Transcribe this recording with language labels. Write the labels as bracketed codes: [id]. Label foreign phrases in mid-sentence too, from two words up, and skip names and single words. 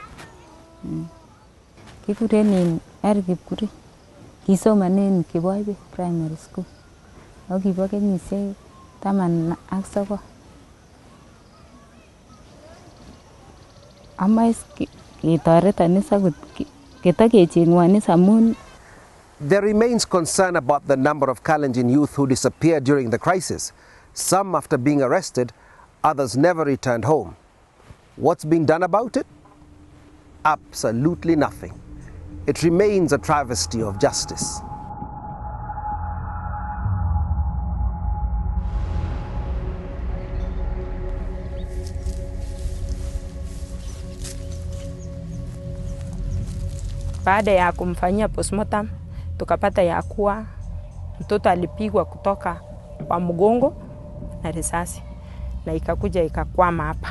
[kln] Kikuren Kipkuri. Kisomanen Kiboibe Primary School. Ako kibo kenyisiek 19. Amae ketoreton akot ketakechengwon amun [en] There remains concern about the number of Kalenjin youth who disappeared during the crisis, some after being arrested, others never returned home. What's being done about it? Absolutely nothing. It remains a travesty of justice. [sw] Baada ya kumfanyia postmortem tukapata ya kuwa mtoto alipigwa kutoka kwa mgongo na risasi na ikakuja ikakwama hapa.